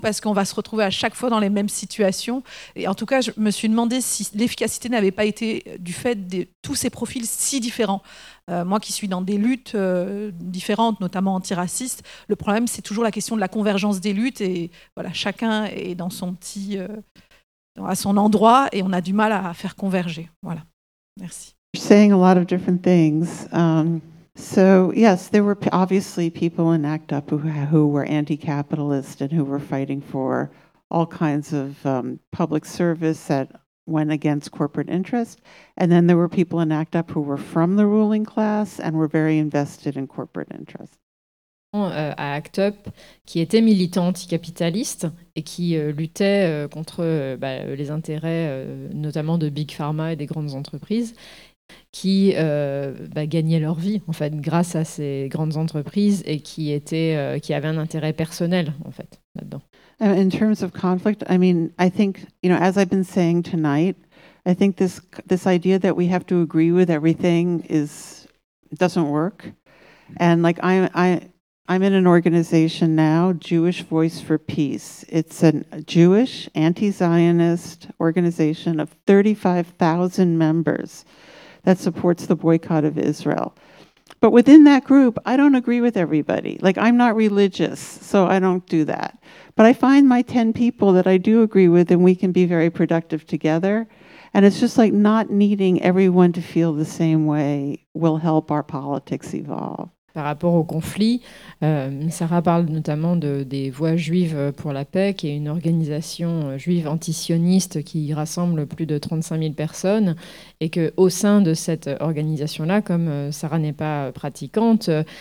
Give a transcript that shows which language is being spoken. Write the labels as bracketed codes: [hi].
[fr] parce qu'on va se retrouver à chaque fois dans les mêmes situations. Et en tout cas, je me suis demandé si l'efficacité n'avait pas été du fait de tous ces profils si différents. Moi qui suis dans des luttes différentes, notamment antiracistes, le problème, c'est toujours la question de la convergence des luttes. Et voilà, chacun est dans son petit... à son endroit et on a du mal à faire converger. Voilà. Merci. [en] You're saying a lot of different things. So yes, there were obviously people in ACT UP who were anti-capitalist and who were fighting for all kinds of public service that went against corporate interest. And then there were people in ACT UP who were from the ruling class and were very invested in corporate interest. [fr] À ACT UP, qui était militant anticapitaliste et qui luttait contre les intérêts notamment de Big Pharma et des grandes entreprises, qui gagnaient leur vie en fait grâce à ces grandes entreprises et qui avaient un intérêt personnel en fait là-dedans. [en] In terms of conflict, I mean, I think, you know, as I've been saying tonight, I think this idea that we have to agree with everything is doesn't work, and like I'm in an organization now, Jewish Voice for Peace. It's a Jewish anti-Zionist organization of 35,000 members that supports the boycott of Israel. But within that group, I don't agree with everybody. Like, I'm not religious, so I don't do that. But I find my 10 people that I do agree with, and we can be very productive together. And it's just like not needing everyone to feel the same way will help our politics evolve. [fr] Par rapport au conflit, Sarah parle notamment des voix juives pour la paix, qui est une organisation juive antisioniste qui rassemble plus de 35 000 personnes, et qu'au sein de cette organisation-là, comme Sarah n'est pas pratiquante,